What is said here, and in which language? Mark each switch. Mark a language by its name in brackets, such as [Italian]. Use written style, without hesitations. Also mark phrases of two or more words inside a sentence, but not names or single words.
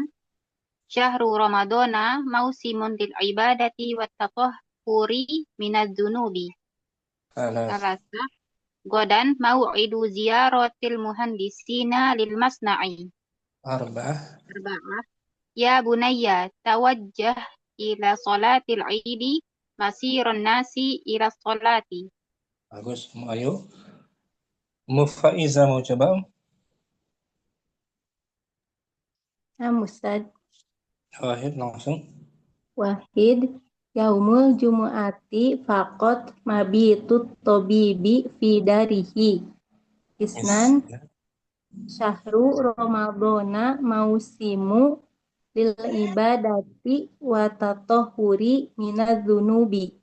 [Arabic] شهر رمضان موسم للعبادة والتطهر من الذنوب. Salas. Salasa. غدا موعد زيارة المهندسين للمصنع. Arba'ah. Arba'ah. يا بني توجه إلى صلاة العيد مسيرا الناس إلى صلاة. [Indonesian] Bagus. Ayo. Faiza mau coba? Ustaz. Wahid langsung. [Arabic] Wahid. يوم الجمعة فقط مبيت الطبيب في داره. Isnan. شهر رمضان موسم للعبادة والتطهر من الذنوب.